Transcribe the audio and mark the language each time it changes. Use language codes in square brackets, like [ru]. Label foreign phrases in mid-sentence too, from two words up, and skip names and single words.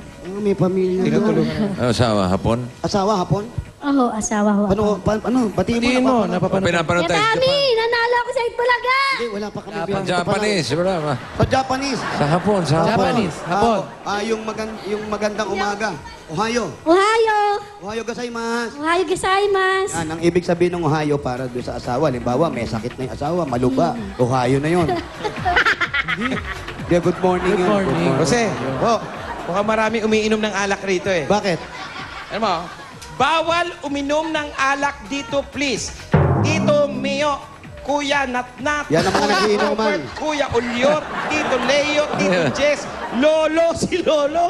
[tl] May pamilya doon. Ano, asawa, hapon? Asawa, hapon? Oo, asawa ho. Batiin mo, napapanood. Pinapanood tayo sa Yatami! Japan. Nanalo ako sa Itbulaga! Hindi, wala pa kami. Sa Japanese, wala ba? Sa Japanese. Sa hapon, sa hapon. Japanese, hapon. Yung magandang umaga. [ja] Ohio. Ohio! おはようございます. おはようございます! [tl] Yan, ang ibig sabihin ng Ohio para doon sa asawa. Halimbawa, may sakit na yung asawa, maluba. Ohio na yun. [en] Yeah, good morning. Good [tl] yun. [en] morning. [tl] Jose, Oh, mukhang marami umiinom ng alak rito eh. bakit? Ano mo? Bawal uminom ng alak dito, please. Tito Mio, Kuya Natnat, Yan ang mga Kuya nagiinuman. Robert, Kuya Ulyot, Tito Leo, Tito Jess, Lolo, si Lolo.